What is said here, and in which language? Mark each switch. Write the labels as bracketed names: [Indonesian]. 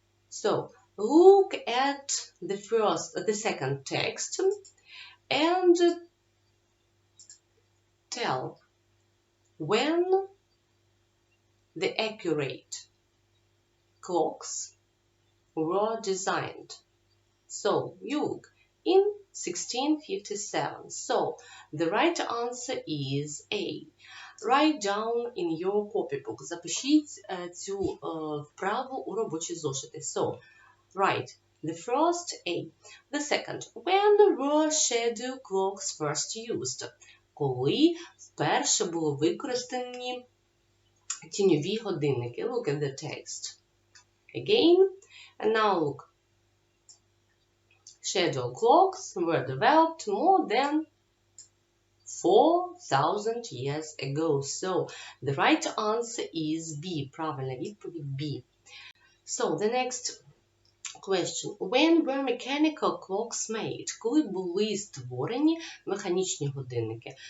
[English] So, look at the second text and tell when the accurate clocks were designed. So, you look in 1657. So, the right answer is A. Write down in your copybook. [Ukrainian] Запишіть цю вправу у робочі зошити. [English] So, write the first A. The second. When were shadow clocks first used? [Ukrainian] Коли вперше були використані тіньові годинники? [English] Look at the text. Again. And now look. Shadow clocks were developed more than 4,000 years ago. So, the right answer is B. [Ukrainian] Правильна відповідь B. [English] So, the next question. When were mechanical clocks made? [Ukrainian] Коли були створені механічні годинники?